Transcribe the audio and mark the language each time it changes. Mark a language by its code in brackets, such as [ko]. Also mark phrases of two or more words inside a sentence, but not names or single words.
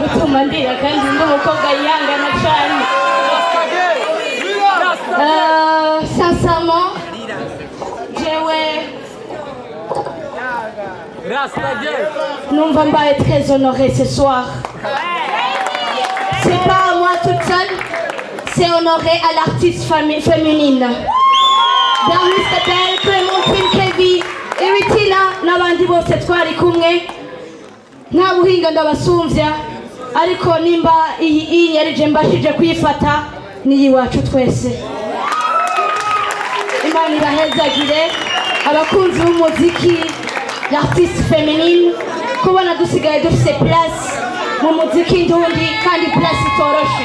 [rn] guma ndira kandi ndi umukobwa yihangana cyane. [fr] Sincèrement, [rn] numva mbaye [fr] très honorée ce soir. C'est pas à moi toute seule, c'est honoré à l'artiste féminine. [rn] Darmis Tabel, Clémentine Kevi, Eritina, n'abandi bose twari kumwe. Nta buhinga ndabasumvya, ariko nimba iyi yarije mbashije kuyifata ni iwacu twese. Imana ibahezagire abakunzi b'umuziki, [fr] l'artiste féminine, [rn] kubona dusigaye dufise place mu muziki ndundi kandi place itoroshe.